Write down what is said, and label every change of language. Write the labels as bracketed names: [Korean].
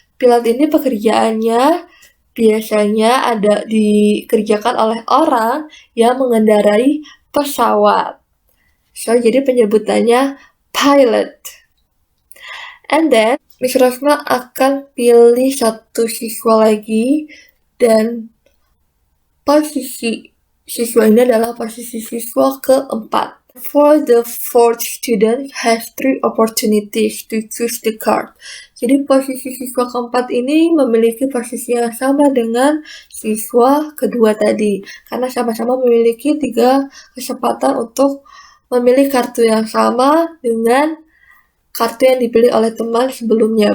[Indonesian] Pilot ini pekerjaannya biasanya dikerjakan oleh orang yang mengendarai pesawat. So, jadi penyebutannya pilot. [English] And then, [Indonesian] Miss Rosma akan pilih satu siswa lagi, dan posisi siswa ini adalah posisi siswa keempat. [English] For the fourth student has 3 opportunities to choose the card. [Indonesian] Jadi posisi siswa keempat ini memiliki posisi yang sama dengan siswa kedua tadi, karena sama-sama memiliki 3 kesempatan untuk memilih kartu yang sama dengan kartu yang dipilih oleh teman sebelumnya.